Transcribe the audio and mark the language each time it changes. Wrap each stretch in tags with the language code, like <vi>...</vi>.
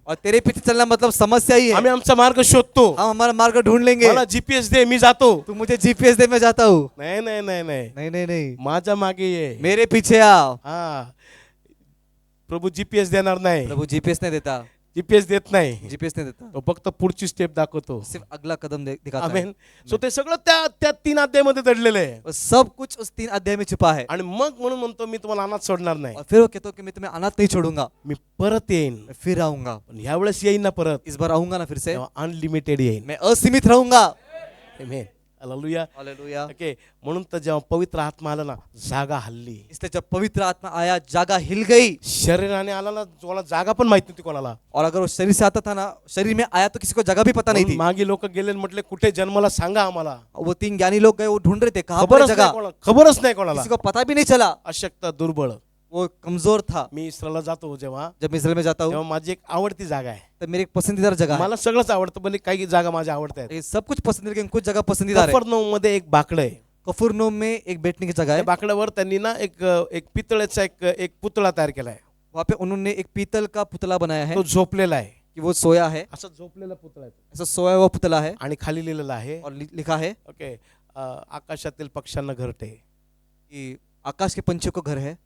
<hi>और तेरे पीछे चलना मतलब समस्या ही है।</hi> <mr>आम्ही आमचा मार्ग शोधतो</mr> <hi>हम हमारा मार्ग ढूंढ लेंगे।</hi> <mr>मला जीपीएस दे मी जातो</mr> <hi>तू मुझे जीपीएस दे, मैं जाता हूँ।</hi> <mr>नाही नाही नाही नाही</mr> <hi>नहीं नहीं नहीं,</hi> <mr>माझ्या मागे ये</mr> <hi>मेरे पीछे आओ।</hi> <mr>हा प्रभू जीपीएस देणार नाही</mr> <hi>प्रभु जीपीएस नहीं देता,</hi> <mr>जीपीएस देत नाही</mr> <hi>जीपीएस नहीं देता,</hi> <mr>तो फक्त पुढची स्टेप दाखवतो</mr> <hi>सिर्फ अगला कदम दिखाता है।</hi> <mr>आमेन सो ते सगळं त्या 3 अध्यायामध्ये दडलेलं आहे</mr> <hi>और सब कुछ उस 3 अध्याय में छुपा है।</hi> <mr>आणि मग म्हणून म्हणतो मी तुम्हाला अनाथ सोडणार नाही</mr> <hi>और फिर वो कहता कि मैं तुम्हें अनाथ नहीं छोड़ूंगा,</hi> <mr>मी परत येईन</mr> <hi>मैं फिर आऊंगा।</hi> <mr>पण ह्यावेळेस येईन ना परत</mr> <hi>इस बार आऊंगा ना फिर से,</hi> <mr>तेव्हा अनलिमिटेड येईन</mr> <hi>मैं असीमित रहूंगा।</hi> <mr>Amen hallelujah</mr> <hi>hallelujah.</hi> <mr>ओके म्हणून तर जेव्हा पवित्र आत्मा आला ना जागा हल्ली</mr> <hi>इसलिए जब पवित्र आत्मा आया जागा हिल गई।</hi> <mr>शरीराने आला ना कोणाला जागा पण माहित नव्हती कोणाला</mr> <hi>और अगर वो शरीर से आता था ना, शरीर में आया तो किसी को जगह भी पता नहीं</hi> <mr>म्हणून</mr> <hi>थी।</hi> <mr>मागे लोक गेले आणि म्हटले कुठे जन्माला सांगा आम्हाला</mr> <hi>वो 3 ज्ञानी लोग गए, वो ढूंढ रहे थे कहाँ पर है जगह,</hi> <mr>खबरच नाही कोणाला</mr> <hi>किसी को पता भी नहीं चला।</hi> <mr>अशक्त दुर्बळ</mr> <hi>वो कमजोर था।</hi> <mr>मी इस्रायलला जातो जेव्हा</mr> <hi>जब मैं इसराइल में जाता हूँ</hi> <mr>तेव्हा माझी एक आवडती जागा आहे</mr> <hi>तो मेरी एक पसंदीदा जगह है।</hi> <mr>मला सगळंच आवडतं पण काही जागा माझ्या आवडत्या आहेत</mr> <hi>ये सब कुछ पसंदीदा, लेकिन कुछ जगह पसंदीदा है।</hi> <mr>कफरनहूम मध्ये एक बाकडं आहे</mr> <hi>कफरनहूम में एक बैठने की जगह</hi> <mr>त्या</mr> <hi>है।</hi> <mr>बाकड्यावर त्यांनी ना एक पितळेचा एक पुतळा तयार केलाय</mr> <hi>वहाँ पे उन्होंने एक पीतल का पुतला बनाया है</hi> <mr>तो झोपलेला आहे</mr> <hi>कि वो सोया है,</hi> <mr>असं झोपलेला पुतळा आहे तो.</mr> <hi>ऐसा सोया हुआ पुतला है।</hi> <mr>आणि खाली लिहिलेलं आहे</mr> <hi>और लिखा है</hi> <mr>ओके आकाशातील पक्ष्यांना घरटे</mr> <hi>कि आकाश के पंछियों को घर है</hi>